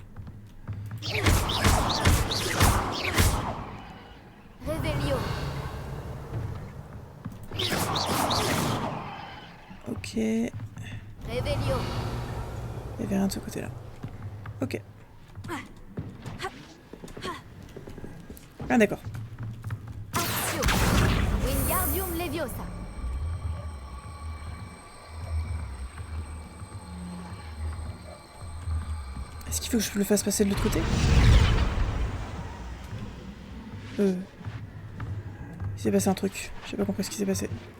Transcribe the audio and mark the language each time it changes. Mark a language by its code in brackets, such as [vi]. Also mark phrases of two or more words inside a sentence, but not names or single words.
[fr] Revelio. Ok. Il Revelio. y avait rien de ce côté-là. Ok. Ah d'accord. Accio. Wingardium Leviosa. Est-ce qu'il faut que je le fasse passer de l'autre côté? Il s'est passé un truc. J'ai pas compris ce qui s'est passé.